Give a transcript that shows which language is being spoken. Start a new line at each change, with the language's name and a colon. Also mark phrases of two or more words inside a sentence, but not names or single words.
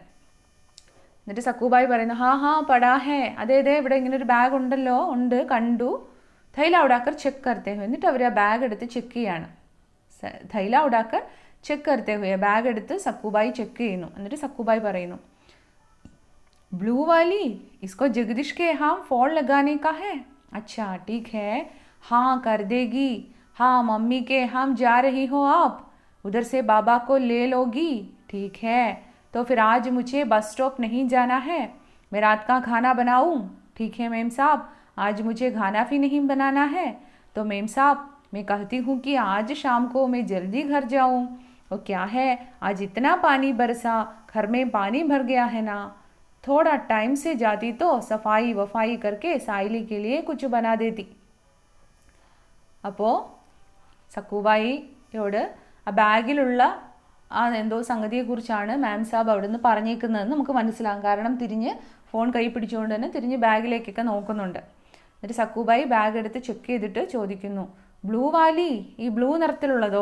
Malayalam: എന്നിട്ട് സക്കൂബായി പറയുന്നു,
Hindi: हाँ हाँ पड़ा है,
Malayalam: അതെ അതെ ഇവിടെ ഇങ്ങനെ ഒരു ബാഗ് ഉണ്ടല്ലോ, ഉണ്ട് കണ്ടു.
Hindi: थैला उठाकर चेक करते हुए,
Malayalam: എന്നിട്ട് അവർ ആ ബാഗ് എടുത്ത് ചെക്ക് ചെയ്യാണ്.
Hindi: थैला उठाकर चेक करते हुए,
Malayalam: ബാഗ് എടുത്ത് സക്കൂബായി ചെക്ക് ചെയ്യുന്നു. എന്നിട്ട് സക്കൂബായി പറയുന്നു,
Hindi: ब्लू वाली इसको जगदीश के यहाँ फॉल लगाने का है। अच्छा ठीक है, हाँ कर देगी। हाँ मम्मी के यहाँ जा रही हो आप, उधर से बाबा को ले लोगी? ठीक है, तो फिर आज मुझे बस स्टॉप नहीं जाना है, मैं रात का खाना बनाऊँ? ठीक है मेम साहब, आज मुझे खाना भी नहीं बनाना है। तो मेम साहब मैं कहती हूँ कि आज शाम को मैं जल्दी घर जाऊँ। वो क्या है, आज इतना पानी बरसा, घर में पानी भर गया है ना, थोड़ा टाइम से जाती तो सफाई वफाई करके साइली के लिए कुछ बना देती.
Malayalam: അപ്പോൾ സക്കൂബായിയോട് ആ ബാഗിലുള്ള ആ എന്തോ സംഗതിയെക്കുറിച്ചാണ്
Hindi: मेम साहब
Malayalam: അവിടെ നിന്ന് പറഞ്ഞേക്കുന്നതെന്ന് നമുക്ക് മനസ്സിലാകും. കാരണം തിരിഞ്ഞ് ഫോൺ കൈ പിടിച്ചുകൊണ്ട് തന്നെ തിരിഞ്ഞ് ബാഗിലേക്കൊക്കെ നോക്കുന്നുണ്ട്. എന്നിട്ട് സക്കൂബായി ബാഗ് എടുത്ത് ചെക്ക് ചെയ്തിട്ട് ചോദിക്കുന്നു,
Hindi: ब्लू वाली,
Malayalam: ഈ ബ്ലൂ നിറത്തിലുള്ളതോ?